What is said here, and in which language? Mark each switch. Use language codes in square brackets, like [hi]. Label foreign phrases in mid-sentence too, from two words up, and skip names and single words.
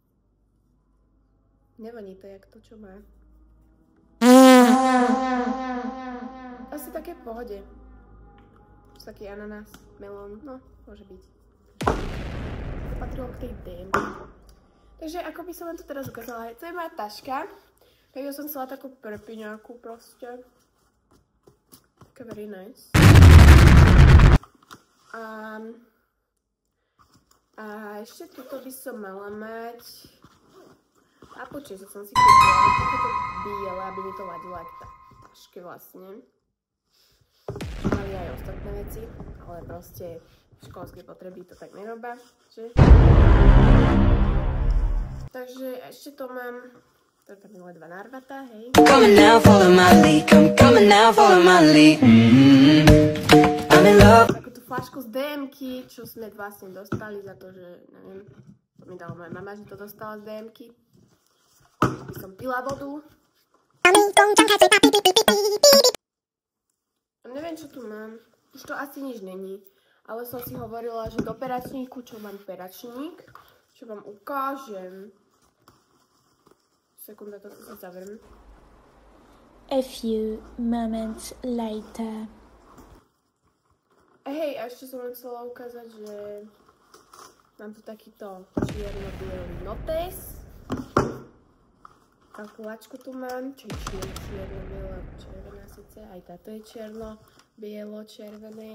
[sk] Nevoní to jak to, čo má. Asi také v pohode. Taký ananás, melón, no, môže byť. To patrilo k tej DM. Takže ako by som vám to teraz ukázala, to je moja taška. Tak ja som chcela takú prepiňáku proste. Taká [en] very nice. [sk] A ešte tuto by som mala mať papuče, čo som si kúpila, takéto biele, aby mi to ladilo aj k taške vlastne. Mali aj ostatné veci, ale proste školské potreby to tak nerobia, že? Takže ešte to mám, to tam je ledva narvatá, hej. [en] Coming now, follow my lead, coming now, follow my lead. I'm in love. [sk] Takúto fľašku z DM-ky, čo sme vlastne dostali za to, že, neviem, to mi dala moja mama, že to dostala z DM-ky. By som pila vodu. Neviem, čo tu mám. Už to asi nič není. Ale som si hovorila, že do peračníku, čo mám peračník, čo vám ukážem. Sekunda, to si zavriem. [en] A few moments later. [sk] Hej, a ešte som vám chcela ukázať, že mám tu takýto čierno-bielý notes. Kalkulačku tu mám, čo je čierno-biela, červená si síce, aj táto je čierno, bielo, červené.